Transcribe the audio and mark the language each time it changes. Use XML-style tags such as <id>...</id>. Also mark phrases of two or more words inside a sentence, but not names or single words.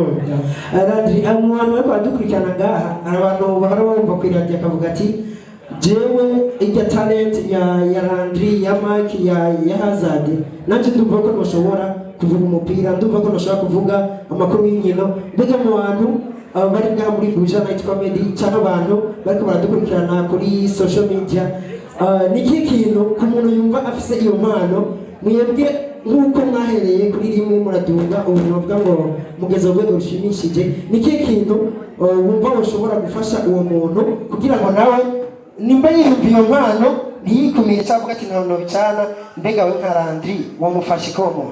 <rn>Radri abantu bari kwadukurikirana ngaha abantu bahora bumva ku radio akavuga ati jewe ijya talent ya Landry ya Mike ya Hazard nanje ndumva ko ntushobora kuvuga umupira ndumva ko ntushobora kuvuga amakuru y'inkino mbega mu bantu bari ngaha muri Buja Night Comedy cyangwa abantu bariko baradukurikirana kuri</rn> <en>social media</en> <rn>niki kintu ku muntu yumva afise iyo mpano mwebwe nk'uko mwahereye kuri rimwe muradunga ubuntu bavuga ngo mugeze urwego rushimishije niki kintu wumva ushobora gufasha uwo muntu kugira ngo nawe nimba yiyumva iyo mpano ntiyikumire cyangwa ati ntabwo bicana mbega we nka Landry wamufashe ko muntu.</rn>